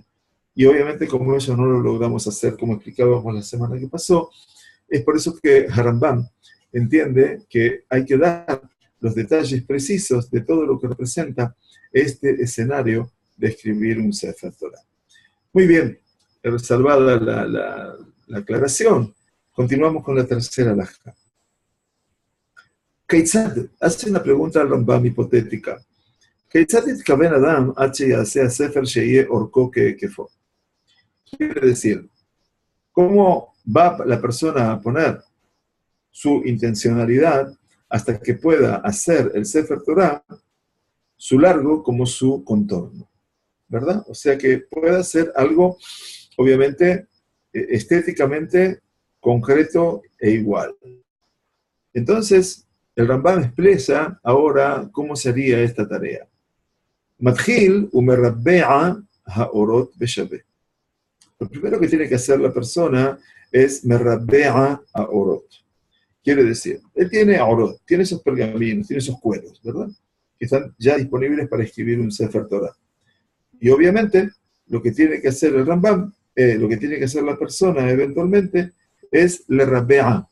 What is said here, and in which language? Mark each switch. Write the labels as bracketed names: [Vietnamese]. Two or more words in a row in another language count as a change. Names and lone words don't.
[Spanish] Y obviamente como eso no lo logramos hacer, como explicábamos la semana que pasó, es por eso que Harambam entiende que hay que dar los detalles precisos de todo lo que representa este escenario de escribir un Sefer Torah. Muy bien, salvada la aclaración, continuamos con la tercera halajá. Keitzad hace una pregunta al Rambam hipotética. [Hebrew] כיצד יתכוון אדם עד שיעשה ספר שיהא ארכו כהקפו. [Spanish] Quiere decir, ¿cómo va la persona a poner su intencionalidad hasta que pueda hacer el Sefer Torah su largo como su contorno? ¿Verdad? O sea que pueda hacer algo, obviamente, estéticamente concreto e igual. Entonces, el Rambam expresa ahora cómo sería esta tarea. [Hebrew] מתחיל ומרבע העורות בשוה. [Spanish] Lo primero que tiene que hacer la persona es [Hebrew] מרבע העורות. [Spanish] Quiere decir, él tiene aorot, tiene esos pergaminos, tiene esos cueros, ¿verdad? Que están ya disponibles para escribir un Sefer Torah. Y obviamente, lo que tiene que hacer el Rambam, lo que tiene que hacer la persona eventualmente, es [Hebrew] לרבע.